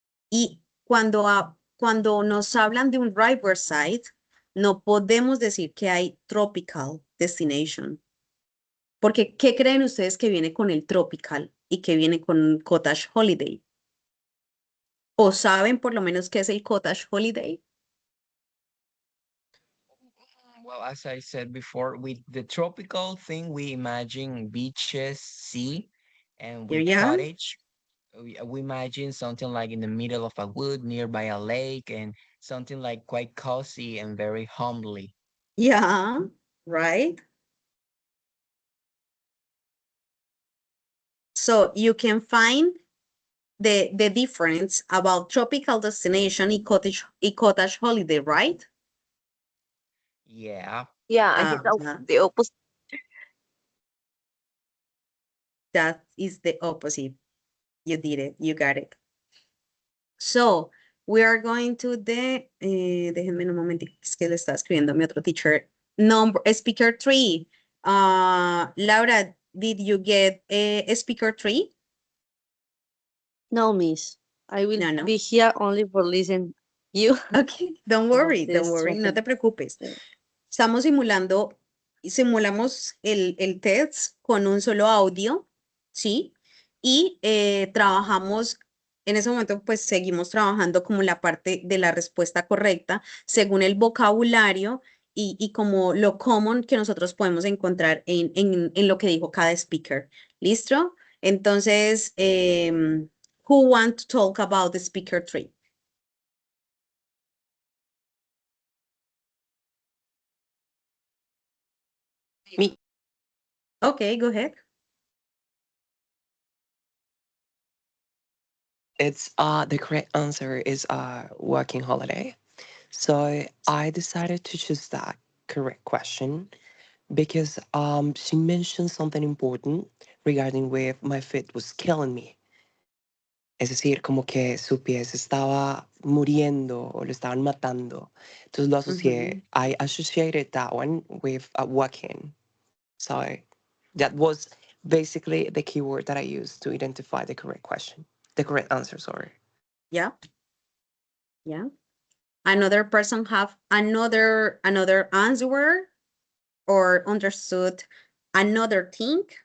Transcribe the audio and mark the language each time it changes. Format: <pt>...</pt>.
<es>Y cuando nos hablan de un riverside, no podemos decir que hay tropical destination. Porque, ¿qué creen ustedes que viene con el tropical y que viene con cottage holiday? ¿O saben por lo menos qué es el cottage holiday?</es> <en>Well, as I said before, with the tropical thing, we imagine beaches, sea, and with Yeah. cottage, we imagine something like in the middle of a wood nearby a lake and something like quite cozy and very homely. Yeah, right. So you can find the difference about tropical destination y cottage holiday, right? Yeah. Yeah, I think Uh-huh. the opposite. That is the opposite. You did it. You got it. So, we are going to the,</en> <es>déjenme un momentito, es que le está escribiendo a mi otro teacher. Speaker 3.</es> <en>Laura, did you get a speaker 3? No, miss. I will No. be here only for listen you. Okay, don't worry, this</en> <es>no te preocupes. Estamos simulamos el test con un solo audio, ¿sí? Y trabajamos, en ese momento pues seguimos trabajando como la parte de la respuesta correcta según el vocabulario y como lo common que nosotros podemos encontrar en lo que dijo cada speaker. ¿Listo?</es> <en>Entonces, who want to talk about the speaker 3? Me. Okay, go ahead. It's the correct answer is working holiday. So I decided to choose that correct question because she mentioned something important regarding with my feet was killing me.</en> <es>Es decir, como que su pie se estaba muriendo o lo estaban matando. Entonces lo asocié.</es> <en>I associated that one with walking. So that was basically the keyword that I used to identify the correct question. The correct answer, sorry. Yeah. Another person have another answer or understood another thing?</en>